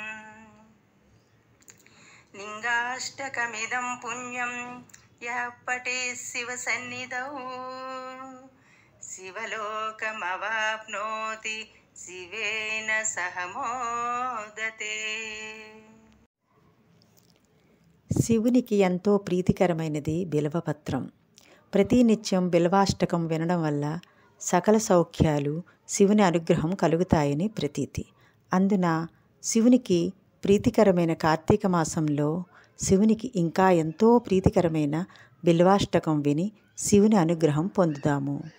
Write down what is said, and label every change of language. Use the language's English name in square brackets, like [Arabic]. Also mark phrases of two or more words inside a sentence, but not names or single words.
[Sanskrit] लिङ्गाष्टकमिदं पुण्यं यः पठेत् शिवसन्निधौ शिवलोकमवाप्नोति शिवेन सह मोदते. [Telugu] శివునికి ఎంతో ప్రీతికరమైనది బిల్వపత్రం. ప్రతినిత్యం బిల్వాష్టకం వినడం వల్ల సకల సౌఖ్యాలు, శివుని అనుగ్రహం కలుగుతాయని ప్రతీతి. అందున శివునికి ప్రీతికరమైన కార్తీక మాసంలో శివునికి ఇంకా ఎంతో ప్రీతికరమైన బిల్వాష్టకం విని శివుని అనుగ్రహం పొందుదాము.